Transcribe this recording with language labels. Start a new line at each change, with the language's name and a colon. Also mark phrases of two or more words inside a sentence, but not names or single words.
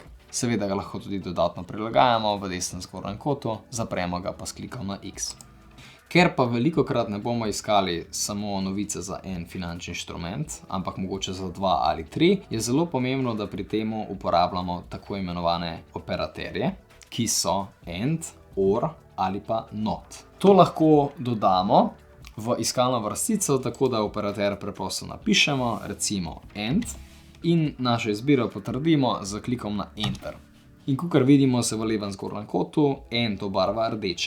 Slovenian: Seveda ga lahko tudi dodatno prilagajamo v desnem zgornjem kotu, zapremo ga pa s klikom na X. Ker pa velikokrat ne bomo iskali samo novice za en finančni inštrument, ampak mogoče za 2 ali 3, je zelo pomembno, da pri temu uporabljamo tako imenovane operaterje, ki so and, or ali pa not. To lahko dodamo v iskalno vrstico, tako da operater preprosto napišemo, recimo and, in našo izbiro potrdimo z klikom na Enter. In kakor vidimo, se v levem zgornjem kotu and obarva rdeče.